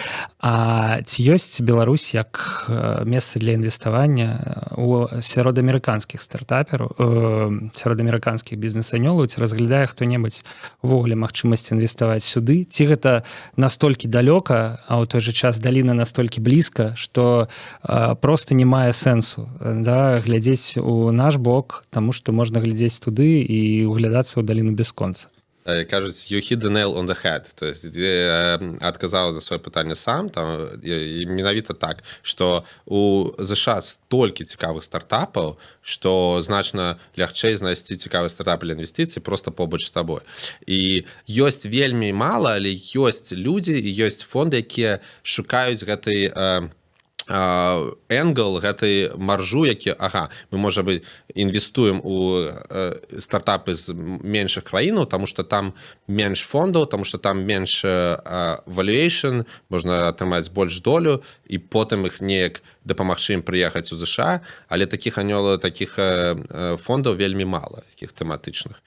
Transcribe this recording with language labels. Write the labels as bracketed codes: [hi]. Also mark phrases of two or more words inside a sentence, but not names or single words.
[be] А ці ёсць Беларусь як месца для інвеставання сярод амерыканскіх стартапераў, сярод амерыканскіх бізнес-анёлаў, ці разглядае хто-небудзь увогуле магчымасць інвеставаць сюды, ці гэта настолькі далёка, а ў той жа час даліна настолькі блізка, што просто не мае сэнсу, да, глядзець у наш бок, таму што можна глядзець туды і углядацца ў даліну бясконца. Кажуць, [en] you hit the nail on the head. [ru] То есть, [be] адказаў за сваё пытанне сам, там, і менавіта так, што у ЗША столькі цікавых стартапаў, што значна лягчэй знайсці цікавы стартап для інвестыцый просто побач з табой. І ёсць вельмі мала, але ёсць людзі і ёсць фонды, якія шукаюць гэтай энгл, гэтай маржу, які, мы, можа быць, інвестуем у стартапы з меншых краінаў, таму што там менш фондаў, таму што там менш valuation, можна атрымаць больш долю, і потым іх неяк дапамагчы ім прыехаць у ЗША, але такіх фондаў вельмі мала, такіх тэматычных.